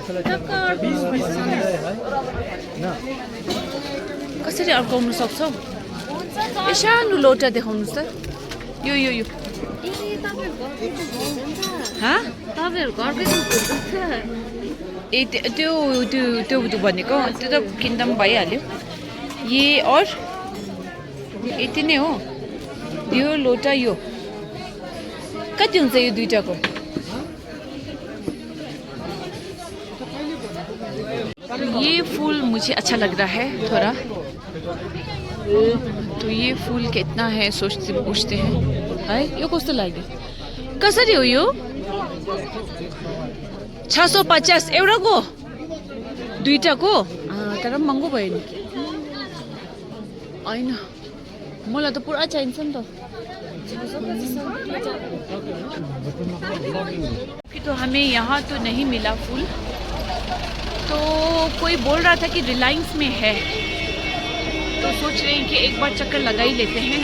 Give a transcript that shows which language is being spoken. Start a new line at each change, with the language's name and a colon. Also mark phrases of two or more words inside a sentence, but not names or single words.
Nepali: कसरी अड्काउनु सक्छौ? ए सानो लोटा देखाउनुहोस् त। यो यो यो तपाईँहरू घरकै ए त्यो त्यो त्यो त्यो भनेको त्यो त किन्दा पनि भइहाल्यो।
Hindi: ये और
Nepali: यति नै हो। यो लोटा यो कति हुन्छ यो दुईटाको?
Hindi: ये फूल मुझे अच्छा लग रहा है थोड़ा, तो ये फूल कितना है सोचते पूछते हैं।
Nepali: है यो कस्तो लाग्यो? कसरी हो यो? 650 एउटाको? दुईटाको? तर महँगो भयो नि। होइन मलाई त पुरा चाहिन्छ नि त।
Hindi: तो हमें यहाँ तो नहीं मिला फूल, तो कोई बोल रहा था कि रिलायंस में है, तो सोच रहे हैं कि एक बार चक्कर लगा ही लेते हैं।